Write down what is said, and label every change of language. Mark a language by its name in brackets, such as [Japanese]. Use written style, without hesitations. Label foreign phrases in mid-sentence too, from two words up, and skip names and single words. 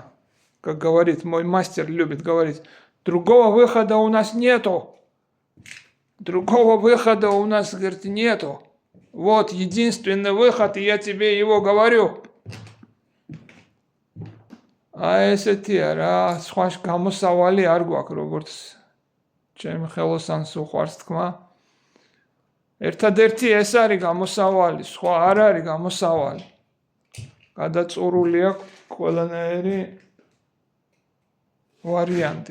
[Russian] Как говорит мой мастер, любит говорить, другого выхода у нас нету. Другого выхода у нас, говорит, нету. Вот единственный выход, и я тебе его говорю. [Georgian] А ესეთი რა, სხვა გამოსავალი არ გვაქვს, როგორც ჩემ ხელოსანს უყვარს თქმა. ერთადერთი ეს არის გამოსავალი, სხვა არ არის გამოსავალი. გადაწურული აქვს ყველანაირი ვარიანტი.